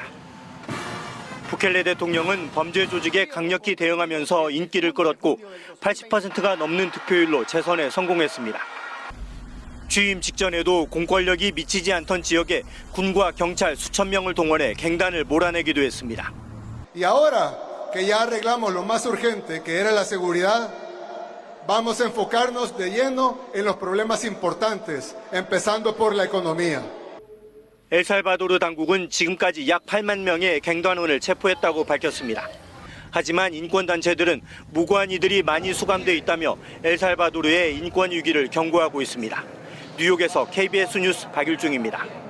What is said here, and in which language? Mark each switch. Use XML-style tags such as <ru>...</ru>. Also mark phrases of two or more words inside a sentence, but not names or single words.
<ko>부켈레 대통령은 범죄 조직에 강력히 대응하면서 인기를 끌었고 80%가 넘는 득표율로 재선에 성공했습니다. 취임 직전에도 공권력이 미치지 않던 지역에 군과 경찰 수천 명을 동원해 갱단을 몰아내기도 했습니다.</ko> <es>Y ahora que ya arreglamos lo más urgente, que era la seguridad, vamos a enfocarnos de lleno en los problemas importantes, empezando por la economía.</es> <ko>엘살바도르 당국은 지금까지 약 8만 명의 갱단원을 체포했다고 밝혔습니다. 하지만 인권단체들은 무고한 이들이 많이 수감돼 있다며 엘살바도르의 인권 위기를 경고하고 있습니다. 뉴욕에서 KBS 뉴스 박일중입니다.</ko>